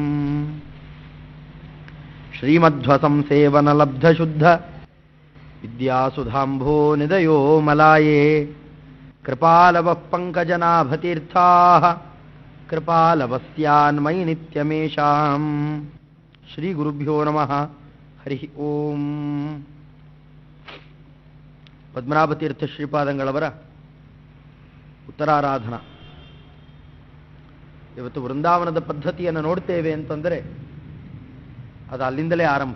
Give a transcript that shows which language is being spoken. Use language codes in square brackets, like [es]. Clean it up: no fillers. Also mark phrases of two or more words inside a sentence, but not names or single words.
[sa] ಶ್ರೀಮಧ್ವಸಂಸೇವನಲಬ್ಧಶುದ್ಧ ವಿದ್ಯಾಸುಧಾಂಭೋ ನಿದಯೋ ಮಲಾಯೇ ಕೃಪಾಲವಃ ಪಂಕಜನಾಭತೀರ್ಥಾಃ ಕೃಪಾಲವಸ್ಯಾನ್ಮಯಿ ನಿತ್ಯಮೇಷಾಂ. ಶ್ರೀ ಗುರುಭ್ಯೋ ನಮಃ. ಹರಿ ಓಂ. [kn] ಪದ್ಮನಾಭತೀರ್ಥ ಶ್ರೀಪಾದಂಗಳವರ ಉತ್ತರಾರಾಧನಾ. ಇವತ್ತು ವೃಂದಾವನದ ಪದ್ಧತಿಯನ್ನು ನೋಡ್ತೇವೆ ಅಂತಂದರೆ ಅದು ಅಲ್ಲಿಂದಲೇ ಆರಂಭ.